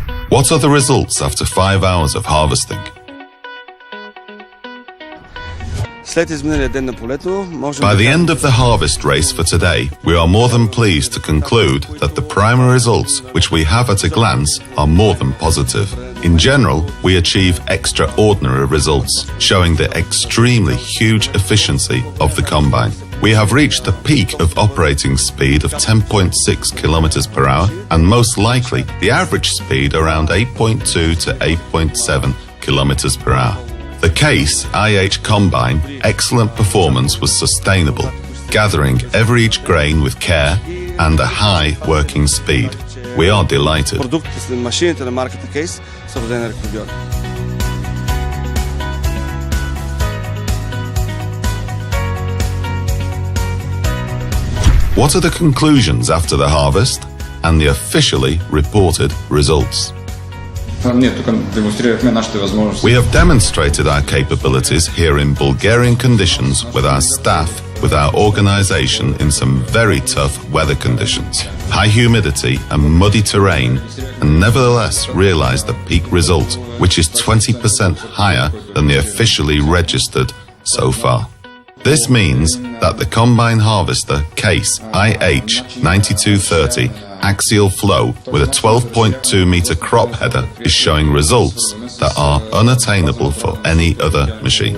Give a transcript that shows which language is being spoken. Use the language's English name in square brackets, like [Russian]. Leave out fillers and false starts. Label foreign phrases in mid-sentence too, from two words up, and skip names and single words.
[English] What are the results after 5 hours of harvesting? [Bulgarian] След изминалия ден на полето, можем [English] By [Bulgarian] да [English] the [Bulgarian] кажем, [English] end of the harvest race for today, we are more than pleased to conclude that the primary results which we have at a glance are more than positive. In general, we achieve extraordinary results, showing the extremely huge efficiency of the combine. We have reached the peak of operating speed of 10.6 kilometers per hour, and most likely the average speed around 8.2 to 8.7 kilometers per hour. The Case IH Combine excellent performance was sustainable, gathering every each grain with care and a high working speed. We are delighted. [Bulgarian] продуктите, машините на марката Case са родени рекордьори. [English] What are the conclusions after the harvest and the officially reported results? [Bulgarian] Ние тук демонстрирахме нашите възможности. [English] We have demonstrated our capabilities here in Bulgarian conditions with our staff, with our organization in some very tough weather conditions, high humidity and muddy terrain, and nevertheless realized the peak result, which is 20% higher than the officially registered so far. This means that the combine harvester Case IH 9230 axial flow with a 12.2 meter crop header is showing results that are unattainable for any other machine.